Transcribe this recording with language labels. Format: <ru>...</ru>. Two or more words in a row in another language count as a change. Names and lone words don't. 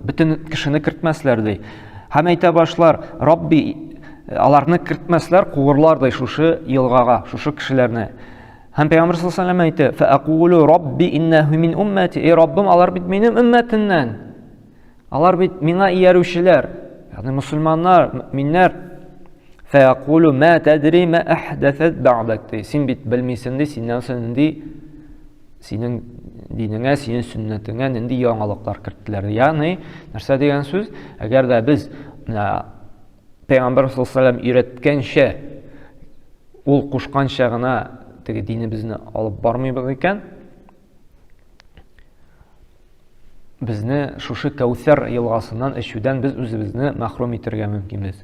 <tt>Бөтен кешене кертмәсләр ди. Һәм әйтә башлар, Рабби аларны кертмәсләр, куырлар ди шушы елгага, шушы кешеләрне. Һәм Пәйгамбер</tt> <ar>صلى الله عليه وسلم</ar> <tt>әйтә:</tt> <ar>"فأقول ربي إنه من أمتي",</ar> <tt>Раббым, алар бит минем уммәтемнән. Алар бит миңа иярүчеләр, ягъни мөселманнар, мөэминнәр.</tt> <ar>فأقول ما تدري ما أحدثت بعدك.</ar> <tt>Син бит белмисең ди, синнән соң ди, синең динеңә, синең сөннәтеңә нинди яңалыклар керттеләр. Ягъни, нәрсә дигән сүз? Әгәр дә без Пәйгамбер</tt> <ar>صلى الله عليه وسلم</ar> <tt>өйрәткәнчә, ул кушканча гына теге динебезне алып бармыйбыз икән, безне шушы Кәүсәр елгасыннан эчүдән без үзебезне мәхрүм итәргә мөмкинбез.</tt>